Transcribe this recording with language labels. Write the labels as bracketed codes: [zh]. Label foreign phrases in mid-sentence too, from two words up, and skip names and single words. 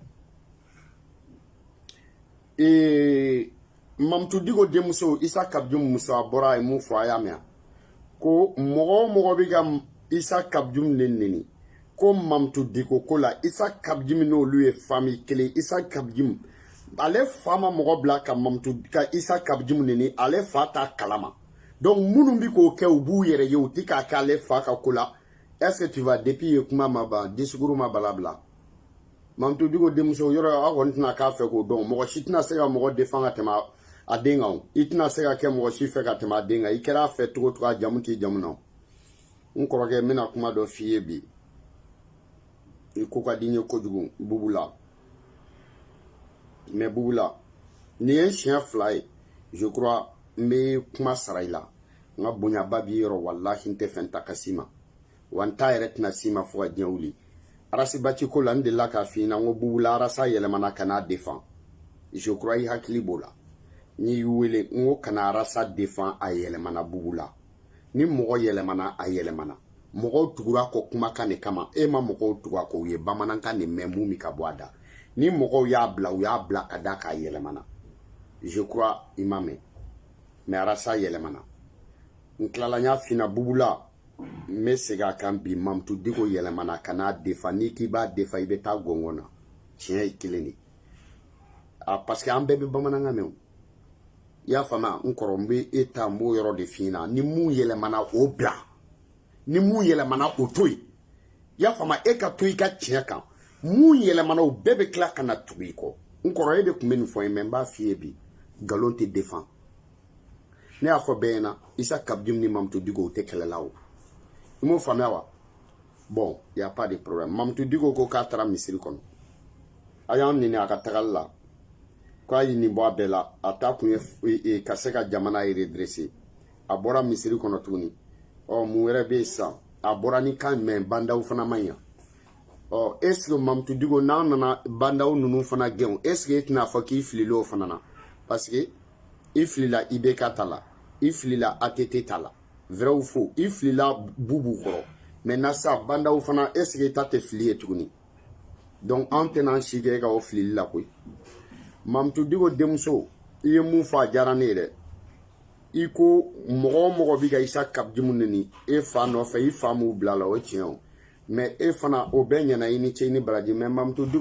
[bm] ye Mamutu Diko denmuso Isa Kabjum muso a bɔra a ye mun fɔ a y'a mɛn ko mɔgɔ o mɔgɔ bɛ ka Isa Kabjum neni ko Mamutu Diko ko la Isa Kabjum n'olu ye famille kelen Isa Kabjum ale fa ma mɔgɔ bila ka Isa Kabjum neni ale fa t'a kalama donc minnu bɛ k'o kɛ u b'u yɛrɛ ye u tɛ k'a kɛ ale fa ka ko la [fr] est-ce que tu vas depuis [bm] ye kuma ma ban discours ma balabila Mamutu Diko denmuso yɔrɔ a kɔni tɛna k'a fɛ k'o dɔn mɔgɔ si tɛna se ka mɔgɔ défend ka tɛmɛ a den kan i tɛna se ka kɛ mɔgɔ si fɛ ka tɛmɛ a den kan i kɛra a fɛ cogo cogo a jamu t'i jamu na n kɔrɔkɛ n bɛna kuma dɔ f'i ye bi i ko ka di n ye kojugu Bubu la mais Bubu la nin ye siɲɛ fila ye [fr] je crois [bm] n bɛ kuma sara i la n ka bonyaba b'i yɔrɔ walahi n tɛ fɛn ta ka s'i ma wa n ta yɛrɛ tɛna s'i ma fo ka diɲɛ wuli arasibati ko la n delila k'a f'i ɲɛna n ko Bubu la arasa yɛlɛmana ka n'a défend [fr] je crois [bm] i hakili b'o la n'i y'u wele n ko kana arasa défend a yɛlɛmana Bubu la ni mɔgɔ yɛlɛmana a yɛlɛmana mɔgɔw tugura kɔ kumakan de kama e ma mɔgɔw tugu a kɔ u ye bamanankan de mɛn mun mi ka bɔ a da ni mɔgɔw y'a bila u y'a bila ka da k'a yɛlɛmana [fr] je crois [bm] i ma mɛn mais arasa yɛlɛmana n tilala n y'a f'i ɲɛna Bubu la n bɛ segin a kan bi Mamutu Diko yɛlɛmana ka n'a défend n'i k'i b'a défend i bɛ taa gɔngɔn na tiɲɛ ye kelen de [fr] parce que [bm] an bɛɛ bɛ bamanankan mɛn o i y'a faamuya n kɔrɔ n bɛ e ta n b'o yɔrɔ de f'i ɲɛna ni mun yɛlɛmana o bila ni mun yɛlɛmana o to yen i y'a faamuya e ka to i ka tiɲɛ kan mun yɛlɛmana o bɛɛ bɛ tila ka na tugu i kɔ n kɔrɔ e de tun bɛ nin fɔ n ye mais n b'a f'i ye bi nkalon tɛ défend ne y'a fɔ bɛɛ ɲɛna Isa Kabjum ni Mamutu Diko o tɛ kɛlɛ la o i m'o faamuya wa bon [fr] y a pas de problème [bm] Mamutu Diko ko k'a taara misiri kɔnɔ a y'an nini a ka tagali la k'a ye nin bɔ a bɛɛ la a ta kun ye ka se ka jamana redresser a bɔra misiri kɔnɔ tuguni mun wɛrɛ bɛ yen sisan a bɔra ni kan mɛn bandaw fana man ɲa [fr] est-ce que [bm] Mamutu Diko n'an nana bandaw ninnu fana gɛn [fr] est-ce que [bm] e tɛna fɔ k'i filila o fana na [fr] parce que [bm] i filila IBK ta la i filila ATT ta la [fr] vrai ou faux [bm] i filila Bubu kɔrɔ maintenant sa bandaw fana [fr] est-ce que [bm] ta tɛ fili ye tuguni donc an tɛna an si kɛ e ka o filili la koyi Mamutu Diko denmuso i ye mun fɔ a diyara ne ye dɛ i ko mɔgɔ o mɔgɔ bɛ ka Isa Kabjum neni e fa nɔfɛ i fa m'u bila la o ye tiɲɛ o mais e fana o bɛɛ ɲɛna i ni ce i ni baraji mais Mamutu Diko